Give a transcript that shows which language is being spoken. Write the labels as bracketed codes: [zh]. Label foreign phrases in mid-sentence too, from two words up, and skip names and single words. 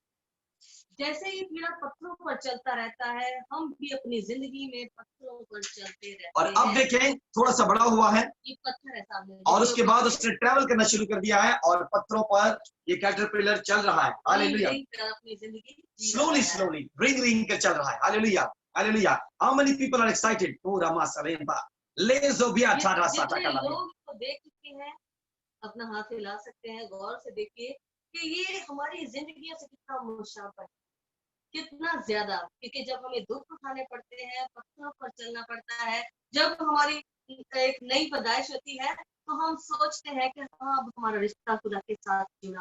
[hi] जैसे ही कीड़ा पत्थरों पर चलता रहता है, हम भी अपनी जिंदगी में पत्थरों पर चलते और रहते अब हैं। देखें थोड़ा सा बड़ा हुआ है ये पत्थर है सामने, और उसके बाद देखिए, उसने ट्रेवल करना शुरू कर दिया है और पत्थरों पर ये कैटरपिलर चल रहा है। हालेलुया। अपनी जिंदगी जी रहा स्लोली है। स्लोली रिंग रिंग कर चल रहा है। हालेलुया हालेलुया। [en] How many people are excited? ओ रामा सलेम्बा लेज़ोबिया टारा साटा [hi] जितने कलाबिया। लोग को देख चुके हैं, अपना हाथ हिला सकते हैं, गौर से देखिए कि ये हमारी जिंदगियों से कितना मुशाबह है, कितना ज्यादा। क्योंकि जब हमें दुख उठाने पड़ते हैं, पत्थरों पर चलना पड़ता है, जब हमारी एक नई पैदाइश होती है, तो हम सोचते हैं कि हाँ, अब हमारा रिश्ता खुदा के साथ जुड़ा।